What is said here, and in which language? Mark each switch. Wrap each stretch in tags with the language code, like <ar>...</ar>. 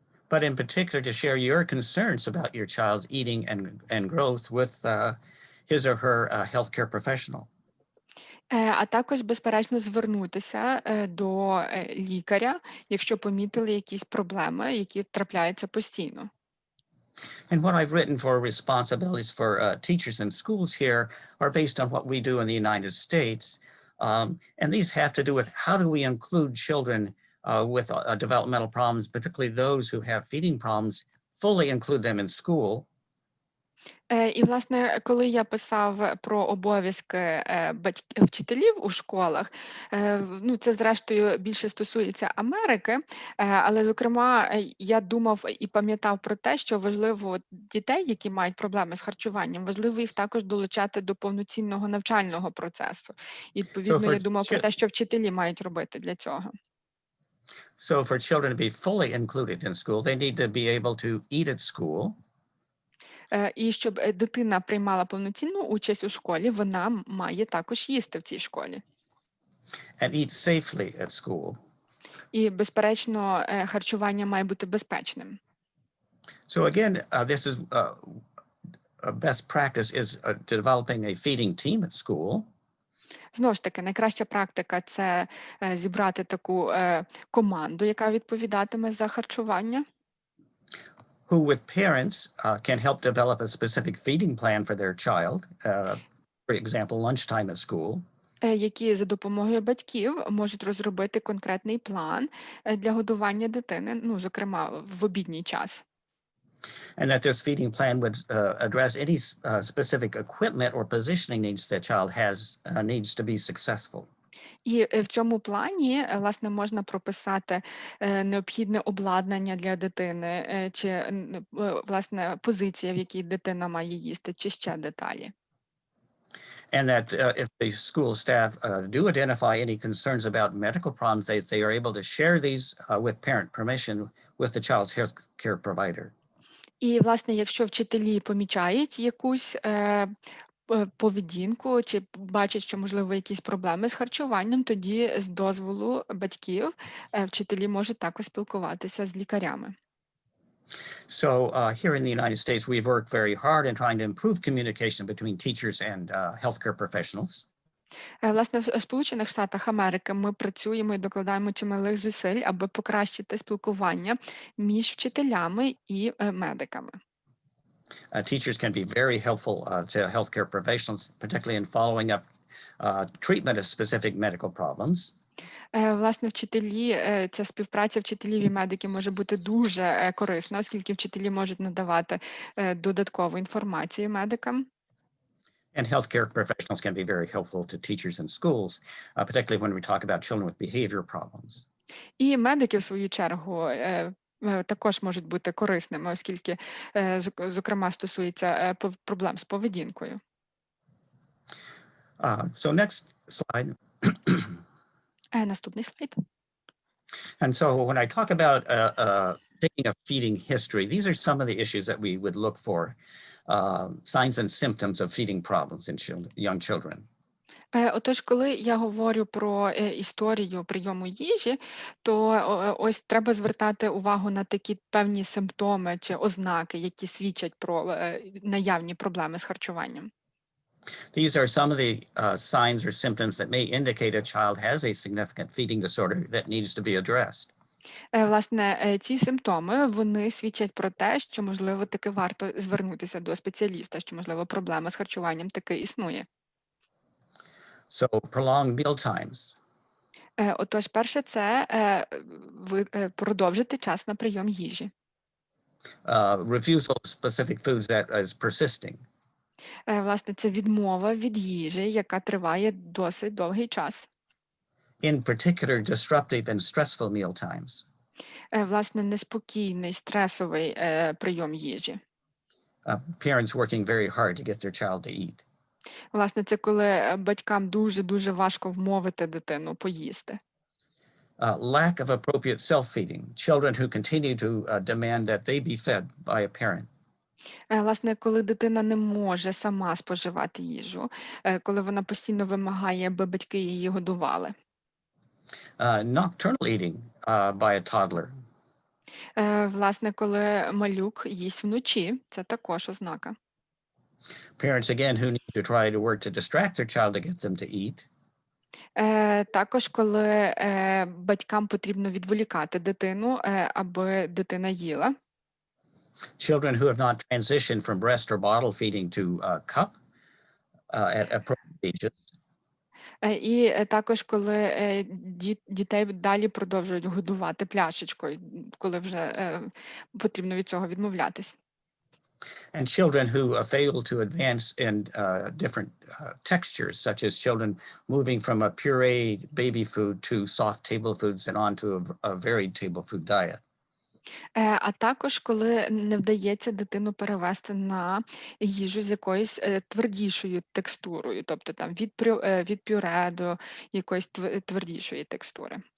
<en>But in particular to share your concerns about your child's eating and growth with his or her healthcare professional.</en> <uk>А також, безперечно, звернутися до лікаря, якщо помітили якісь проблеми, які трапляються постійно.</uk> <en>And what I've written for responsibilities for teachers and schools here are based on what we do in the United States. And these have to do with how do we include children with developmental problems, particularly those who have feeding problems, fully include them in school.</en> <uk>І, власне, коли я писав про обов'язки вчителів у школах, ну, це, зрештою, більше стосується Америки, але, зокрема, я думав і пам'ятав про те, що важливо дітей, які мають проблеми з харчуванням, важливо їх також долучати до повноцінного навчального процесу. І, відповідно, я думав про те, що вчителі мають робити для цього.</uk> <en>So for children to be fully included in school, they need to be able to eat at school.</en> <uk>І щоб дитина приймала повноцінну участь у школі, вона має також їсти в цій школі.</uk> <en>And eat safely at school.</en> <uk>І, безперечно, харчування має бути безпечним.</uk> <en>So again, this is best practice is developing a feeding team at school.</en> <uk>Знову ж таки, найкраща практика – це зібрати таку команду, яка відповідатиме за харчування.</uk> <en>Who with parents can help develop a specific feeding plan for their child, for example, lunchtime at school.</en> <uk>Які за допомогою батьків можуть розробити конкретний план для годування дитини, ну, зокрема, в обідній час.</uk> <en>And that this feeding plan would address any specific equipment or positioning needs the child needs to be successful.</en> <uk>І в цьому плані, власне, можна прописати необхідне обладнання для дитини, чи, власне, позиція, в якій дитина має їсти, чи ще деталі.</uk> <en>And that if the school staff do identify any concerns about medical problems, they are able to share these with parent permission with the child's health care provider.</en> <uk>І, власне, якщо вчителі помічають якусь поведінку чи бачать, що, можливо, якісь проблеми з харчуванням, тоді з дозволу батьків вчителі можуть також спілкуватися з лікарями.</uk> <en>So here in the United States, we've worked very hard in trying to improve communication between teachers and healthcare professionals.</en> <uk>Власне, в Сполучених Штатах Америки ми працюємо і докладаємо чималих зусиль, аби покращити спілкування між вчителями і медиками.</uk> <en>Teachers can be very helpful to healthcare professionals, particularly in following up treatment of specific medical problems.</en> <uk>Власне, вчителі, ця співпраця вчителів і медиків може бути дуже корисна, оскільки вчителі можуть надавати додаткову інформацію медикам.</uk> <en>And healthcare professionals can be very helpful to teachers in schools, particularly when we talk about children with behavior problems.</en> <uk>І медики, в свою чергу, також можуть бути корисними, оскільки, зокрема, стосується проблем з поведінкою.</uk> <en>So next slide.</en> <uk>Наступний слайд.</uk> <en>And so when I talk about taking a feeding history, these are some of the issues that we would look for, signs and symptoms of feeding problems in young children.</en> <uk>Отож, коли я говорю про історію прийому їжі, то ось треба звертати увагу на такі певні симптоми чи ознаки, які свідчать про наявні проблеми з харчуванням.</uk> <en>These are some of the signs or symptoms that may indicate a child has a significant feeding disorder that needs to be addressed.</en> <uk>Власне, ці симптоми, вони свідчать про те, що, можливо, таки варто звернутися до спеціаліста, що, можливо, проблема з харчуванням таки існує.</uk> <en>So prolonged meal times.</en> <uk>Отож, перше, це продовжити час на прийом їжі.</uk> <en>Refusal of specific foods that is persisting.</en> <uk>Власне, це відмова від їжі, яка триває досить довгий час.</uk> <en>In particular, disruptive and stressful meal times.</en> <uk>Власне, неспокійний, стресовий прийом їжі.</uk> <en>Parents working very hard to get their child to eat.</en> <uk>Власне, це коли батькам дуже-дуже важко вмовити дитину поїсти.</uk> <en>Lack of appropriate self-feeding. Children who continue to demand that they be fed by a parent.</en> <uk>Власне, коли дитина не може сама споживати їжу, коли вона постійно вимагає, аби батьки її годували.</uk> <en>Nocturnal eating by a toddler.</en> <uk>Власне, коли малюк їсть вночі, це також ознака.</uk> <en>Parents, again, who need to try to work to distract their child to get them to eat.</en> <uk>Також, коли батькам потрібно відволікати дитину, аби дитина їла.</uk> <en>Children who have not transitioned from breast or bottle feeding to cup at appropriate ages.</en> <uk>І також, коли дітей далі продовжують годувати пляшечкою, коли вже потрібно від цього відмовлятись.</uk> <en>And children who fail to advance in different textures, such as children moving from a pureed baby food to soft table foods and on to a varied table food diet.</en> <uk>А також, коли не вдається дитину перевести на їжу з якоюсь твердішою текстурою, тобто там від пюре до якоїсь твердішої текстури.</uk>